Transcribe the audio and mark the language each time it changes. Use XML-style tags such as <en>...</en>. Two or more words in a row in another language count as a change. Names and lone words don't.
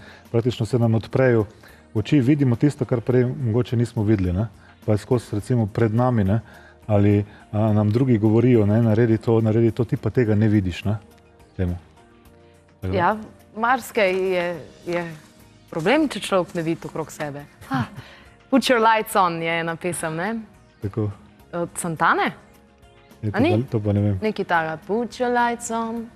<sl>Praktično se nam odprejo oči, vidimo tisto, kar prej mogoče nismo videli, ne. Pa je skozi recimo pred nami, ne. Ali nam drugi govorijo, ne, naredi to, ti pa tega ne vidiš, ne, temu. Ja, marsikaj je problem, če človek ne vidi okrog sebe. Put your lights on je ena pesem, ne? Tako. Od Santane? To pa ne vem. Nekaj takega. Put your lights on.</sl>